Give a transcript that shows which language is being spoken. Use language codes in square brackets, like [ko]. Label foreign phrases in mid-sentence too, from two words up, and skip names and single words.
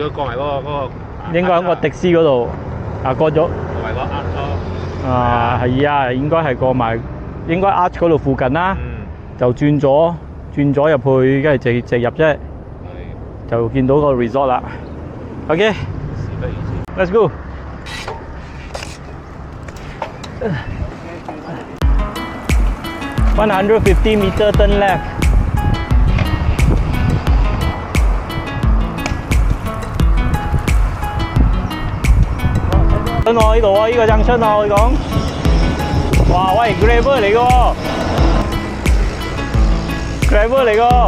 [yue] 如果過埋嗰個應該喺個迪斯嗰度啊過咗。過埋個啊係啊，應該係過埋，應該 Arch 嗰度附近啦，就轉咗入去，跟住直入啫，就見到個 resort 啦。OK， [en] let's go。 150 meter turn left。 [yue] 等我呢度啊，呢個鎮村啊，我講。哇，喂 ，Gravel 嚟個 ，Gravel 嚟個。